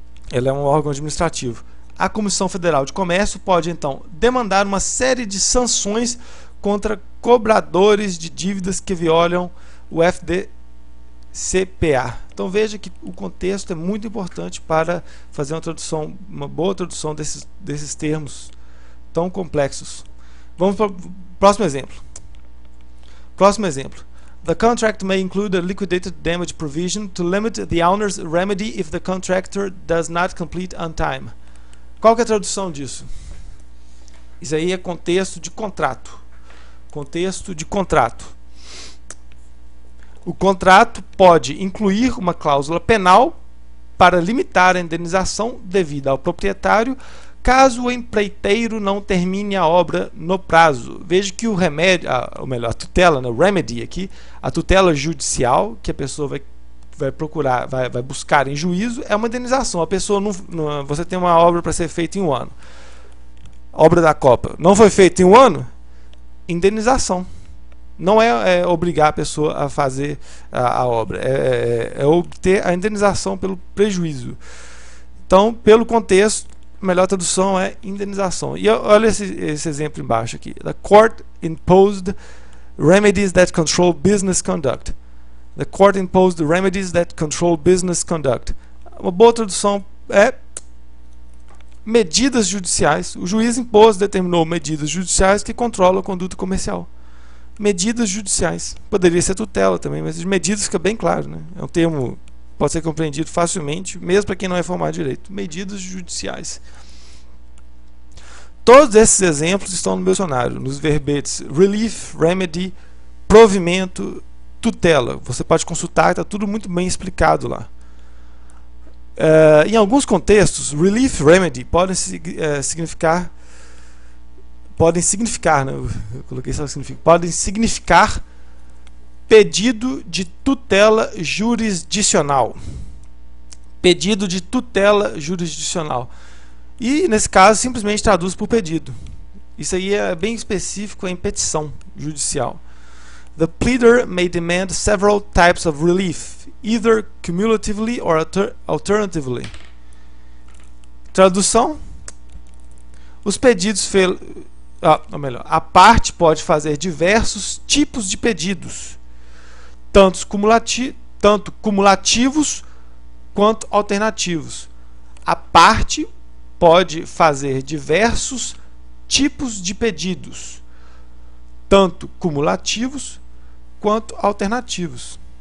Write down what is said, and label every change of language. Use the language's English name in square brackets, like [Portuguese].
[Portuguese] Ela é um órgão administrativo. A Comissão Federal de Comércio pode, então, demandar uma série de sanções contra cobradores de dívidas que violam o FDCPA. Então, veja que o contexto é muito importante para fazer uma boa tradução desses termos tão complexos. Vamos para o próximo exemplo. [English] The contract may include a liquidated damage provision to limit the owner's remedy if the contractor does not complete on time. [Portuguese] Qual que é a tradução disso? Isso aí é contexto de contrato. Contexto de contrato. O contrato pode incluir uma cláusula penal para limitar a indenização devida ao proprietário caso o empreiteiro não termine a obra no prazo. Veja que o remédio, ou melhor, a tutela, né, o remedy aqui, a tutela judicial que a pessoa vai procurar, vai buscar em juízo, é uma indenização. A pessoa você tem uma obra para ser feita em um ano. Obra da Copa. Não foi feita em um ano? Indenização. Não é obrigar a pessoa a fazer a obra. É obter a indenização pelo prejuízo. Então, pelo contexto, a melhor tradução é indenização. E olha esse exemplo embaixo aqui. [English] The court imposed remedies that control business conduct. The court imposed remedies that control business conduct. [Portuguese] Uma boa tradução é medidas judiciais. O juiz determinou medidas judiciais que controlam a conduta comercial. Medidas judiciais. Poderia ser tutela também, mas medidas fica bem claro, né? É um termo que pode ser compreendido facilmente, mesmo para quem não é formado em direito. Medidas judiciais. Todos esses exemplos estão no meu dicionário, nos verbetes relief, remedy, provimento, tutela. Você pode consultar, está tudo muito bem explicado lá. Em alguns contextos, relief, remedy podem significar, né? Eu coloquei só significar, podem significar Pedido de tutela jurisdicional. Pedido de tutela jurisdicional. E, nesse caso, simplesmente traduz por pedido. Isso aí é bem específico em petição judicial. [English] The pleader may demand several types of relief, either cumulatively or alternatively. [Portuguese] Tradução: os pedidos a parte pode fazer diversos tipos de pedidos, tanto cumulativos quanto alternativos. A parte pode fazer diversos tipos de pedidos, tanto cumulativos quanto alternativos.